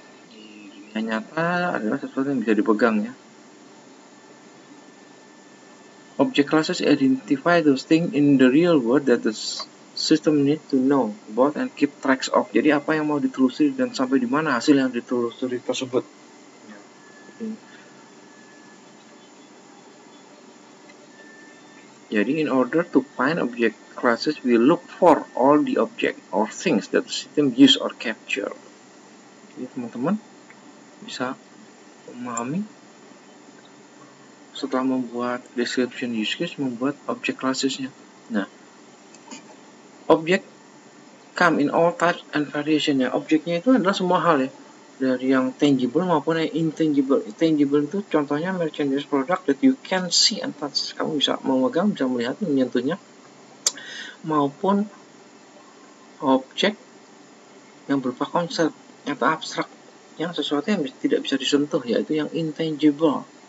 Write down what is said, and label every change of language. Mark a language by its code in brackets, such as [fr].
[id] Di dunia nyata adalah sesuatu yang bisa dipegang ya. [en] Object classes identify those things in the real world that the system need to know about and keep tracks of. [id] Jadi apa yang mau ditelusuri dan sampai di mana hasil yang ditelusuri tersebut. Jadi [en] in order to find object classes, we look for all the object or things that the system use or capture. [id] Jadi teman-teman bisa memahami setelah membuat description use case, membuat object classesnya. [en] Nah, object come in all types and variation ya. [id] Objeknya itu adalah semua hal ya, dari yang tangible maupun yang intangible. [en] Tangible [id] itu contohnya [en] merchandise product that you can see and touch. [id] Kamu bisa memegang, bisa melihat, menyentuhnya. Maupun objek yang berupa konsep atau abstrak, yang sesuatu yang tidak bisa disentuh, yaitu yang intangible.